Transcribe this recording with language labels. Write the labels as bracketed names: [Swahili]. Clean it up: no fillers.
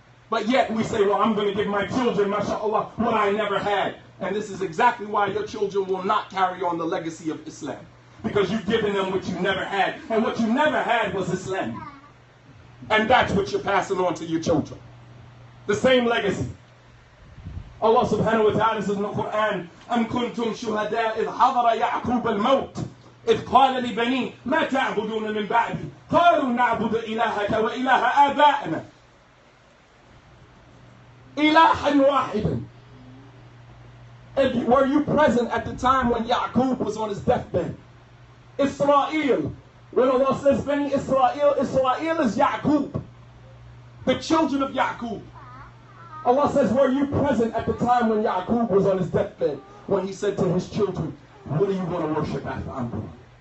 [English] But yet we say, well, I'm going to give my children, mashallah, what I never had. And this is exactly why your children will not carry on the legacy of Islam. Because you've given them what you never had. And what you never had was Islam. And that's what you're passing on to your children. The same legacy. Allah subhanahu wa ta'ala says in the Quran, [Arabic] أَمْ كُنْتُمْ شُهَدَاءَ إِذْ حَضَرَ يَعْقُوبَ الْمَوْتِ إِذْ قَالَ لِبَنِيهِ مَا تَعْبُدُونَ مِنْ بَعْدِي قَالُوا نَعْبُدُ إِلَهَكَ وَإِلَهَ آبَائِنَا إِلَهًا وَاحِدًا. [English] Were you present at the time when Ya'qub was on his deathbed? Israel. When Allah says Bani Israel, Israel is Ya'qub, the children of Ya'qub. Allah says, were you present at the time when Ya'qub was on his deathbed, when he said to his children, what are you going to worship after I'm gone?